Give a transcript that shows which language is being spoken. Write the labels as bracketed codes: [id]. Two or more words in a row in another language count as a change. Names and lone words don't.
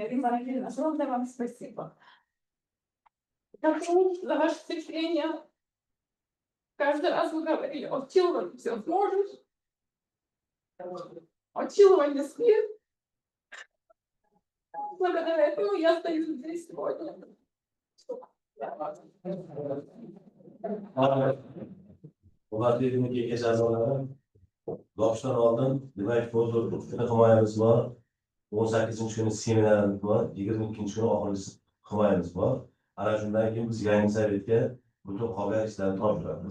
[ru] Ирина Рамилевна, огромное вам спасибо. Спасибо за ваше терпение. Каждый раз вы говорили: Очилова, ты все сможешь. Очилова не смеет. Благодаря этому я стою здесь сегодня. [uz] Hurmatli ilmiy kengash a'zolari, yopishdan oldin demak, kuni himoyamiz bor, 18-kuni seminarimiz bor, 22-kuni oxirgi himoyamiz bor. Ana shundan keyin biz yangi sovetga Bütün qolgan ishlarni topshiramiz.